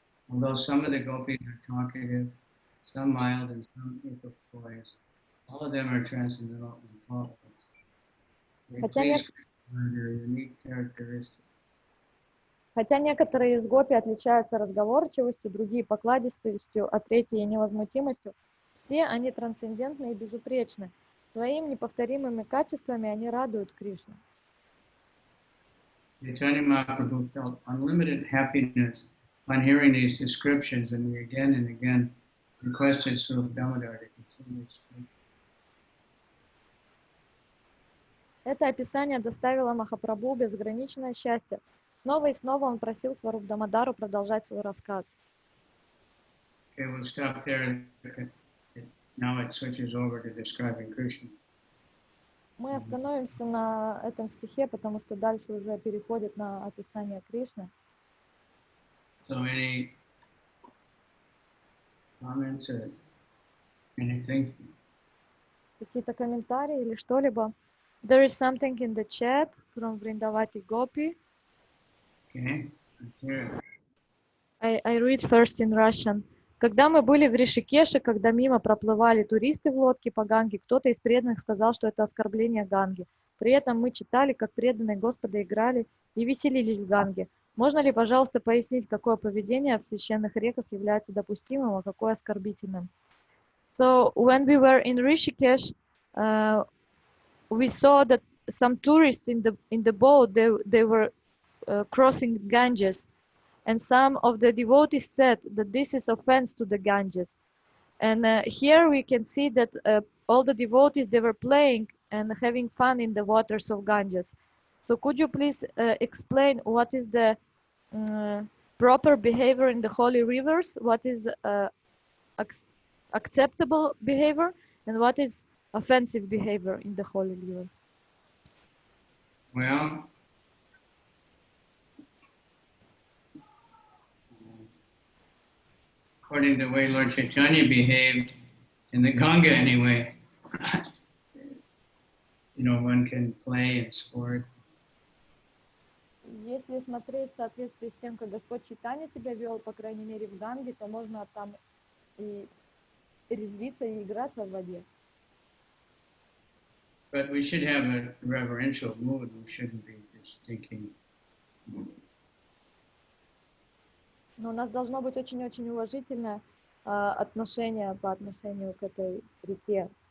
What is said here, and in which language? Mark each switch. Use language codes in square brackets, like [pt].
[en] Although some of the gopis are talkative, some mild and some equipoise, all of them are transcendental and faultless. They please their unique characteristics. [ru] Хотя некоторые из гопи отличаются разговорчивостью, другие покладистостью, а третьи невозмутимостью, все они трансцендентны и безупречны. Своими неповторимыми качествами они радуют Кришну. [en] Chaitanya Mahaprabhu felt unlimited happiness on hearing these descriptions, and he again and again requested Sri Damodar to continue speaking. [ru] Это описание доставило Махапрабху безграничное счастье. Снова и снова он просил Сваруб Дамодару продолжать свой рассказ. [en] Okay, we'll stop there. Now it switches over to describing Krishna. [ru] Мы остановимся на этом стихе, потому что дальше уже переходит на описание Кришны. [en] So any comments or anything? [ru] Какие-то комментарии или что-либо? [en] There is something in the chat from Vṛndāvana Gopi. Okay, let's hear it. I read first in Russian. [ru] Когда мы были в Ришикеше, когда мимо проплывали туристы в лодке по Ганге, кто-то из преданных сказал, что это оскорбление Ганги. При этом мы читали, как преданные Господа играли и веселились в Ганге. Можно ли, пожалуйста, пояснить, какое поведение в священных реках является допустимым, а какое оскорбительным? [en] So, when we were in Rishikesh, we saw that some tourists in the boat, they were crossing Ganges. And some of the devotees said that this is offense to the Ganges. And here we can see that all the devotees, they were playing and having fun in the waters of Ganges. So could you please explain what is the proper behavior in the holy rivers, what is acceptable behavior, and what is offensive behavior in the holy river? Well, according to the way Lord Chaitanya behaved in the Ganga anyway, one can play and sport. [ru] Если смотреть в соответствии с тем, как Господь Чайтанья себя вел, по крайней мере, в Ганге, то можно там и резвиться, и играться в воде. [en] But we should have a reverential mood. We shouldn't be just thinking. [ru] Но у нас должно быть очень-очень уважительное отношение по отношению к этой реке.